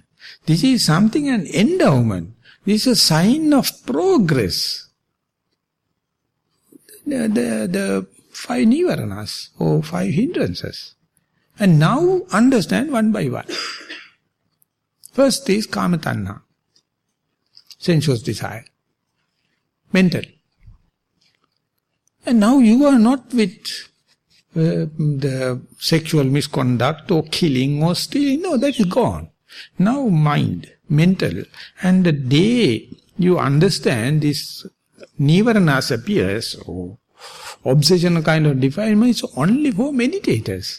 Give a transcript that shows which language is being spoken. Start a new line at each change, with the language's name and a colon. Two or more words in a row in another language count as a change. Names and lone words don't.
English: This is something, an endowment. This is a sign of progress. The 5 nivaranas or 5 hindrances. And now understand one by one. First is
Pali: kama tanha,
English: sensuous desire, mental. And now you are not with the sexual misconduct or killing or stealing. No, that is gone. Now mind, mental. And the day you understand this nivaranas appears, or obsessional kind of defilement, is only for meditators.